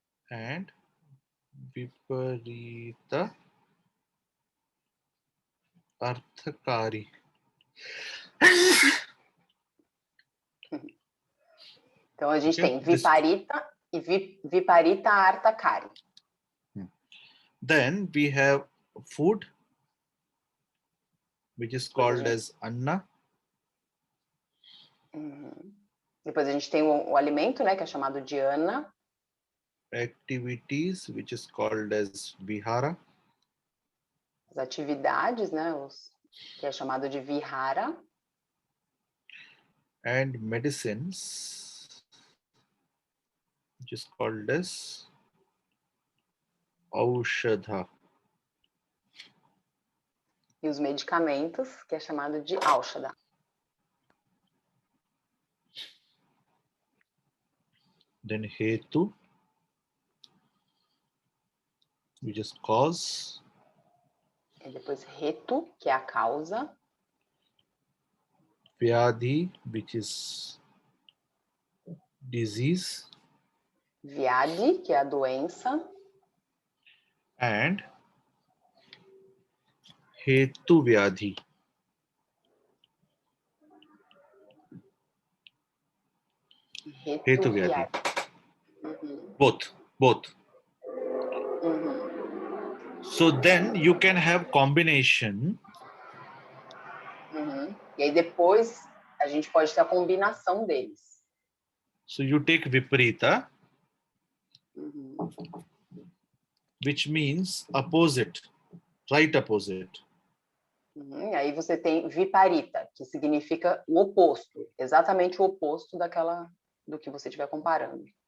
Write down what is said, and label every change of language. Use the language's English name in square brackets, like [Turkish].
[English] And Viparita Arthakari. [Portuguese] Então, a gente tem Viparita e Viparita Arthakari. [English] Then we have food, which is called as Anna. [Portuguese] Depois a gente tem o alimento, né, que é chamado de Anna. [English] Activities, which is called as Vihara. [Portuguese] As atividades, né, que é chamado de Vihara. [English] And medicines, which is called as Aushadha. [Portuguese] E os medicamentos, que é chamado de Aushadha. [English] Then Hetu, which is cause. [Portuguese] E depois Hetu, que é a causa. [English] Vyadhi, which is disease. [Portuguese] Vyadhi, que é a doença. [English] And Hetu Vyadhi. Hetu Vyadhi. Both. So then you can have combination. [Portuguese] E aí depois a gente pode ter a combinação deles. [English] So you take Viparita, which means opposite, right opposite. [Portuguese] E aí você tem Viparita, que significa o oposto, exatamente o oposto do que você estiver comparando.